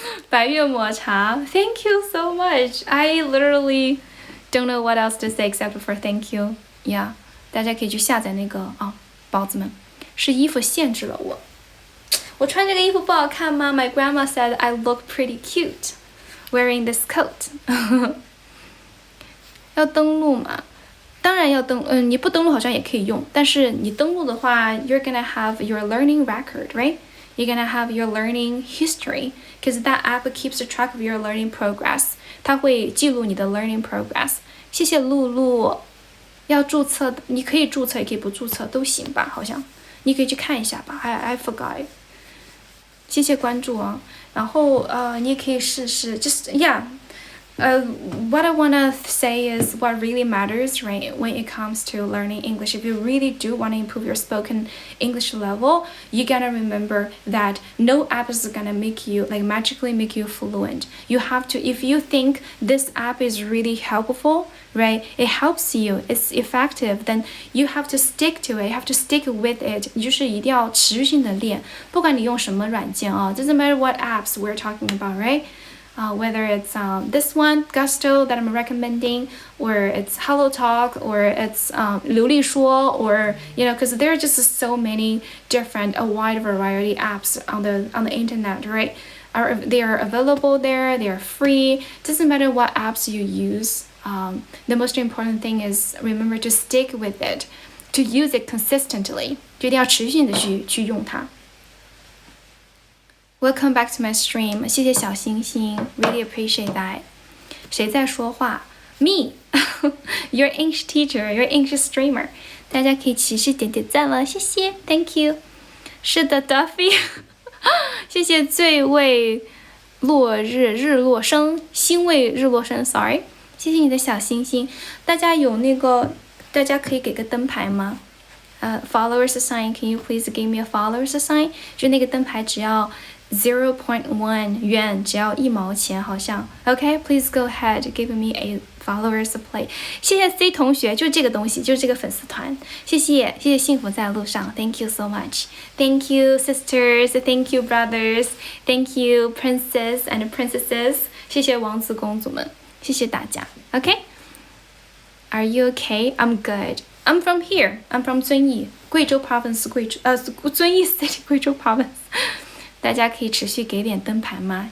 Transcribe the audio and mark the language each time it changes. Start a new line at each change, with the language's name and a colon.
English: 百越抹茶 ，Thank you so much. I literally don't know what else to say except for thank you.
Chinese: Yeah， 大家可以去下载那个宝子们。是衣服限制了我。我穿这个衣服不好看吗？
English: My grandma said I look pretty cute wearing this coat.
Chinese: 要登录吗？当然要登，你不登录好像也可以用，但是你登录的话 ，
English: you're gonna have your learning record, right? You're gonna have your learning history, because that app keeps track of your learning progress.
Chinese: 它会记录你的
English: learning progress.
Chinese: 谢谢露露。要注册，你可以注册，也可以不注册，都行吧？好像。你可以去看一下吧
English: I forgot.
Chinese: 谢谢关注啊，然后你也可以试试
English: just yeah. What I want to say is what really matters, right, when it comes to learning English. If you really do want to improve your spoken English level, you gotta remember that no app is gonna magically make you fluent. You have to, if you think this app is really helpful, right, it helps you, it's effective, then you have to stick to it, you have to stick with it.
Chinese: 你就是一定要持续性的练，不管你用什么软件啊
English: doesn't matter what apps we're talking about, right? Whether it's this one, Gusto, that I'm recommending, or it's Hello Talk, or it's 流利说, or because there are just so many different, a wide variety apps on the internet, right? They are available there. They are free. Doesn't matter what apps you use. The most important thing is remember to stick with it, to use it consistently.
Chinese: 就一定要持续的去用它。
English: Welcome back to my stream.
Chinese: 谢谢小星星
English: ，really appreciate that.
Chinese: 谁在说话 ？
English: Me. Your English teacher. Your English streamer.
Chinese: 大家可以持续点赞了，谢谢
English: ，Thank you.
Chinese: 是的 Duffy 谢谢醉为落日日落升，星为日落升
English: sorry
Chinese: 谢谢你的小星星。大家可以给个灯牌吗？
English: followers sign, can you please give me a followers sign?
Chinese: 就那个灯牌只要 0.1 元，只要1毛钱好像。
English: Okay, please go ahead, give me a followers play.
Chinese: 谢谢 C 同学，就这个东西，就是这个粉丝团。谢谢幸福在路上
English: ，Thank you so much. Thank you sisters, thank you brothers, thank you princess and princesses.
Chinese: 谢谢王子公主们，谢谢大家。
English: Okay, are you okay? I'm good. I'm from here. I'm from 遵义，贵州 province， 遵义 city， 贵州 province。
Chinese: 大家可以持续给点灯牌吗？